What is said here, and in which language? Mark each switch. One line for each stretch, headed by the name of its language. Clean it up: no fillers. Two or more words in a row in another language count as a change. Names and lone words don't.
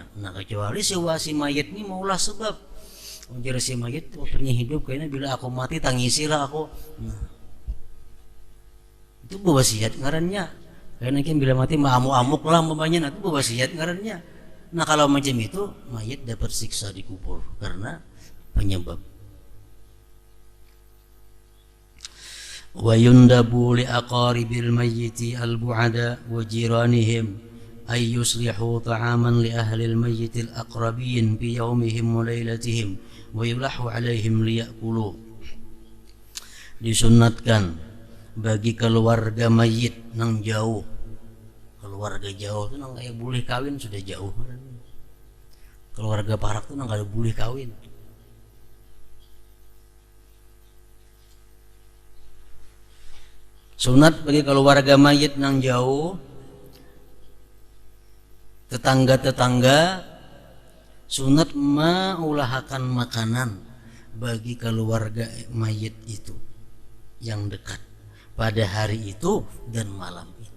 Banjar: Nah kecuali si mayit ini maulah sebab. Ujar si mayit waktunya hidup kayaknya bila aku mati tangisilah aku. Nah, itu bewasiat ngarannya. Karena kan bila mati amuk-amuk lah umpamanya, nah itu bewasiat ngarannya.
Indonesian: Nah kalau macam itu mayit dapat siksa di kubur karena penyebab.
Arabic: ويندب لأقارب الميت الأبعدين وجيرانهم أن يصلحوا طعاما لأهل الميت الأقربين بيومهم وليلتهم ويلحوا عليهم ليأكلوا.
Banjar: Disunnatkan bagi keluarga mayit nang jauh, keluarga jauh itu nang kayak boleh kawin sudah jauh. Keluarga parak itu nang kada boleh kawin. Sunat bagi keluarga mayit nang jauh, tetangga-tetangga, sunat maulahakan makanan bagi keluarga mayit itu yang dekat pada hari itu dan malam itu.